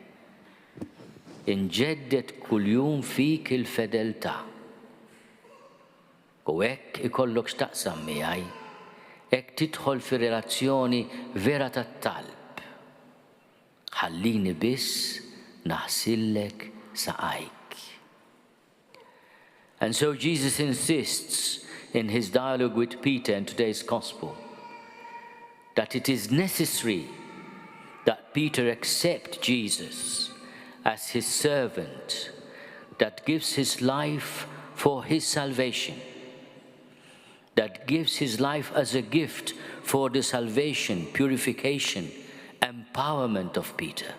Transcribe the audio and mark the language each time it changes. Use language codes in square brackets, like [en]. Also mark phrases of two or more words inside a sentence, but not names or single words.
[mt] Inġeddet kuljum fik il-fedeltà. U hekk ikollok x'taqsam miegħi, hekk tidħol fi relazzjoni vera tat-talb. Ħallini biss naħsillek saqajk. [en] And so Jesus insists in his dialogue with Peter in today's gospel that it is necessary that Peter accept Jesus as his servant that gives his life for his salvation, that gives his life as a gift for the salvation, purification, empowerment of Peter.